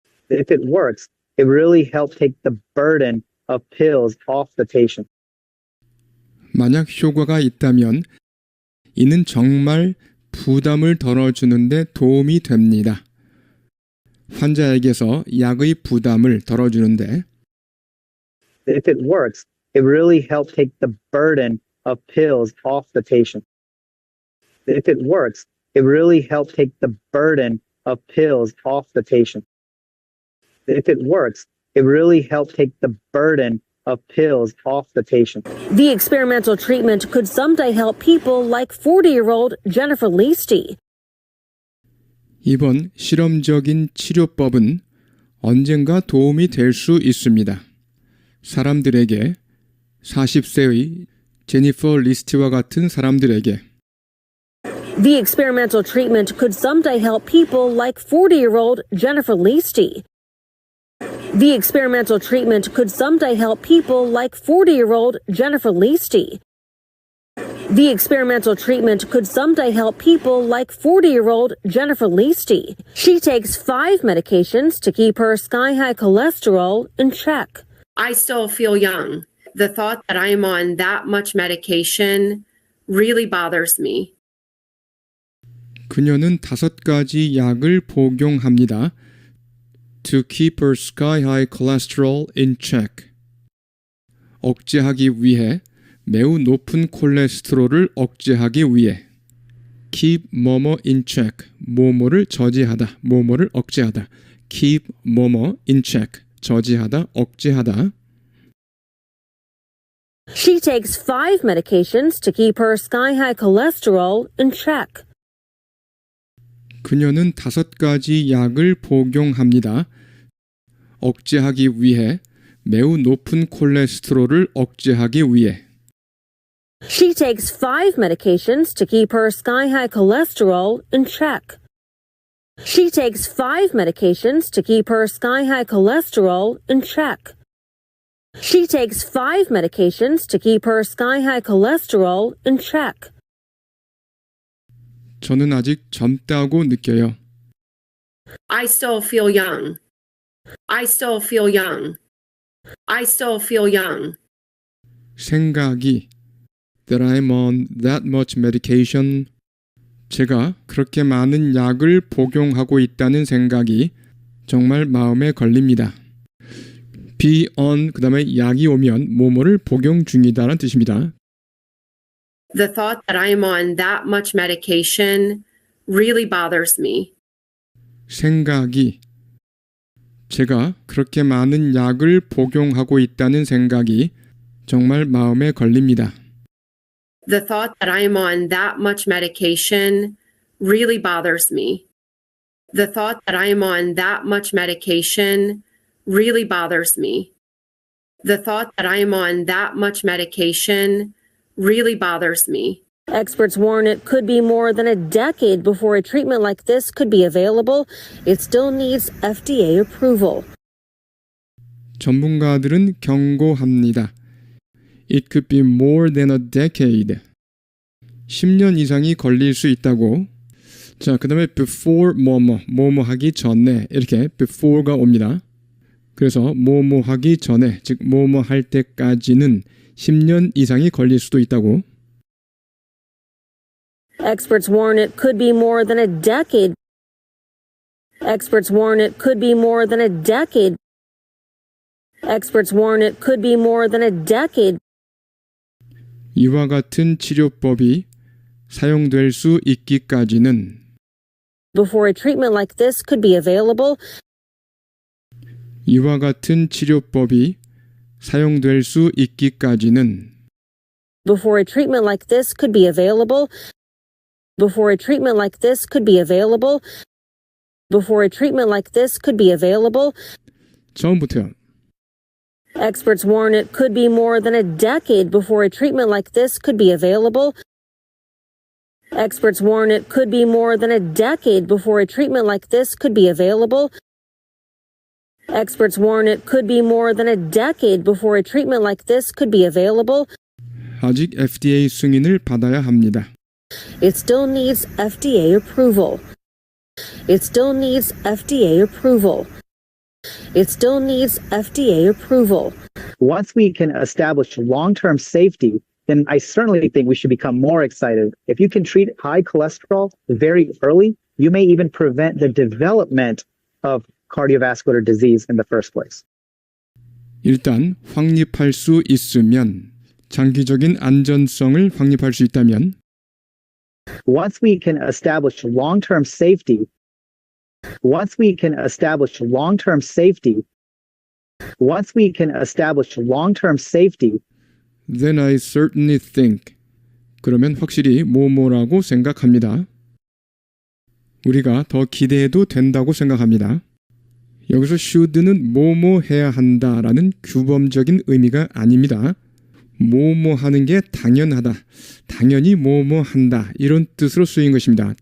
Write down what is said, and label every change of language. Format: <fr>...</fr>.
<en>If it works, it really helps take the burden of pills off the patient.</en> <ko>만약 효과가 있다면 이는 정말 부담을 덜어주는데 도움이 됩니다. 환자에게서 약의 부담을 덜어주는데</ko> <en>If it works, it really helps take the burden of pills off the patient. If it works, it really helps take the burden of pills off the patient. If it works, it really helps take the burden of pills off the patient. The experimental treatment could someday help people like 40-year-old Jennifer Leasty.</en> <ko>이번 실험적인 치료법은 언젠가 도움이 될 수 있습니다. 사람들에게 40세의 제니퍼 리스티와 같은 사람들에게</ko> <en>The experimental treatment could someday help people like 40-year-old Jennifer Leasty. The experimental treatment could someday help people like 40-year-old Jennifer Leasty. The experimental treatment could someday help people like 40-year-old Jennifer Leasty. She takes 5 medications to keep her sky-high cholesterol in check. I still feel young. The thought that I'm on that much medication really bothers me.</en> <ko>그녀는 5가지 약을 복용합니다.</ko> <en>To keep her sky-high cholesterol in check.</en> <ko>억제하기 위해 매우 높은 콜레스테롤을 억제하기 위해</ko> <en>keep</en> <ko>뭐뭐</ko> <en>in check.</en> <ko>뭐뭐를 저지하다, 뭐뭐를 억제하다.</ko> <en>keep</en> <ko>뭐뭐</ko> <en>in check.</en> <ko>저지하다, 억제하다.</ko> <en>She takes 5 medications to keep her sky-high cholesterol in check. 그녀는 5가지 약을 복용합니다. 억제하기 위해 매우 높은 콜레스테롤을 억제하기 위해. She takes 5 medications to keep her sky-high cholesterol in check. She takes 5 medications to keep her sky-high cholesterol in check. She takes 5 medications to keep her sky-high cholesterol in check.</en> <ko>저는 아직 젊다고 느껴요.</ko> <en>I still feel young. I still feel young. I still feel young.</en> <ko>생각이</ko> <en>that I'm on that much medication.</en> <ko>제가 그렇게 많은 약을 복용하고 있다는 생각이 정말 마음에 걸립니다.</ko> <en>be on</en> <ko>그 다음에 약이 오면 뭐뭐를 복용 중이다라는 뜻입니다.</ko> <en>The thought that I'm on that much medication really bothers me.</en> <ko>생각이 제가 그렇게 많은 약을 복용하고 있다는 생각이 정말 마음에 걸립니다.</ko> <en>The thought that I'm on that much medication really bothers me. The thought that I'm on that much medication really bothers me. The thought that I'm on that much medication really bothers me. Experts warn it could be more than a decade before a treatment like this could be available. It still needs FDA approval.</en> <ko>전문가들은 경고합니다.</ko> <en>It could be more than a decade.</en> <ko>10년 이상이 걸릴 수 있다고. 자, 그 다음에</ko> <en>before</en> <ko>뭐뭐 하기 전에 이렇게 before가 옵니다. 그래서 뭐뭐 하기 전에, 즉 뭐뭐 할 때까지는 10년 이상이 걸릴 수도 있다고.</ko> <en>Experts warn it could be more than a decade. Experts warn it could be more than a decade. Experts warn it could be more than a decade</en> <ko>이와 같은 치료법이 사용될 수 있기까지는</ko> <en>before a treatment like this could be available.</en> <ko>이와 같은 치료법이 사용될 수 있기까지는</ko> <en>Before a treatment like this could be available. Before a treatment like this could be available. Before a treatment like this could be available.</en> <ko>처음부터요.</ko> <en>Experts warn it could be more than a decade before a treatment like this could be available. Experts warn it could be more than a decade before a treatment like this could be available. Experts warn it could be more than a decade before a treatment like this could be available.</en> <ko>아직 FDA 승인을 받아야 합니다.</ko> <en>It still needs FDA approval. It still needs FDA approval. It still needs FDA approval. Once we can establish long-term safety, then I certainly think we should become more excited. If you can treat high cholesterol very early, you may even prevent the development of cardiovascular disease in the first place.</en> <ko>일단 확립할 수 있으면, 장기적인 안전성을 확립할 수 있다면</ko> <en>Once we can establish long-term safety, once we can establish long-term safety, once we can establish long-term safety, then I certainly think,</en> <ko>그러면 확실히 뭐뭐라고 생각합니다. 우리가 더 기대해도 된다고 생각합니다. 여기서</ko> <en>should</en> <ko>는 뭐뭐 해야 한다라는 규범적인 의미가 아닙니다. 뭐뭐 하는 게 당연하다, 당연히 뭐뭐 한다, 이런 뜻으로 쓰인 것입니다.</ko>